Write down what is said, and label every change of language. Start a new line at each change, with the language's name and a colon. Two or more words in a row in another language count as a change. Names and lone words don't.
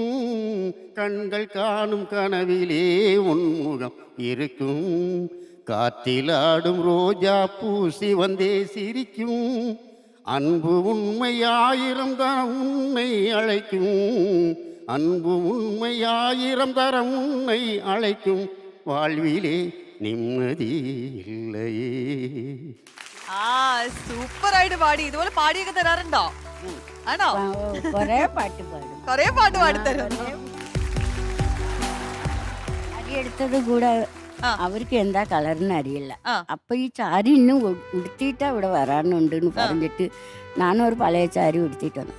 Tamil: கண்கள் காணும் கனவிலே உன் முகம் இருக்கும், காற்றிலாடும் ரோஜா பூ சிவந்தே சிரிக்கும். அன்பு உண்மையாயிரம் தரம் உன்னை அழைக்கும், அன்பு உண்மையாயிரம் தரம் உன்னை அழைக்கும், வாழ்விலே நிம்மதி இல்லையே.
Malayalam: സൂപ്പർ ആയിട്ട് പാടി. ഇതുപോലെ പാടിയൊക്കെ തരാറുണ്ടോ? ആണോ? കൊറേ പാട്ട് പാടും. കൊറേ പാട്ട് പാടിത്തരും. അടിയെടുത്തത് കൂടെ അവർക്ക് എന്താ കളറിന് അറിയില്ല. അപ്പൊ ഈ സാരി ഇന്നും ഉടുത്തിട്ടാ ഇവിടെ വരാനുണ്ടെന്ന് പറഞ്ഞിട്ട് ഞാനൊരു പഴയ സാരി ഉടുത്തിട്ട് വന്നു.